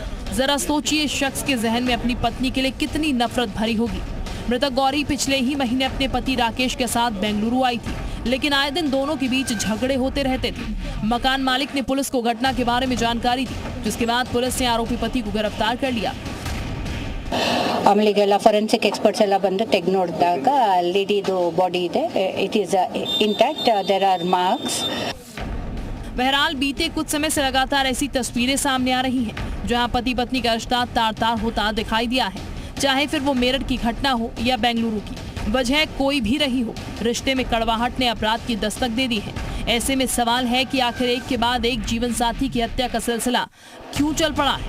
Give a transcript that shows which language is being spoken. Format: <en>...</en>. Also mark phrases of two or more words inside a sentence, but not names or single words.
<hi>जरा सोचिए इस शख्स के जहन में अपनी पत्नी के लिए कितनी नफरत भरी होगी। मृतक गौरी पिछले ही महीने अपने पति राकेश के साथ बेंगलुरु आई थी, लेकिन आए दिन दोनों के बीच झगड़े होते रहते थे। मकान मालिक ने पुलिस को घटना के बारे में जानकारी दी, जिसके बाद पुलिस ने आरोपी पति को गिरफ्तार कर लिया।</hi> <kn>ಆಮೇಲೆ</kn> <en>forensic experts</en> <kn>ಎಲ್ಲ ಬಂದು ತೆಗೆದು ನೋಡಿದಾಗ ಲೇಡಿದು ಬಾಡಿ ಇದೆ,</kn> <en>it is intact, there are marks.</en> <hi>बहरहाल बीते कुछ समय से लगातार ऐसी तस्वीरें सामने आ रही हैं, जहां पति पत्नी का रिश्ता तार तार होता दिखाई दिया है। चाहे फिर वो मेरठ की घटना हो या बेंगलुरु की, वजह कोई भी रही हो, रिश्ते में कड़वाहट ने अपराध की दस्तक दे दी है। ऐसे में सवाल है कि आखिर एक के बाद एक जीवन साथी की हत्या का सिलसिला क्यों चल पड़ा है।</hi>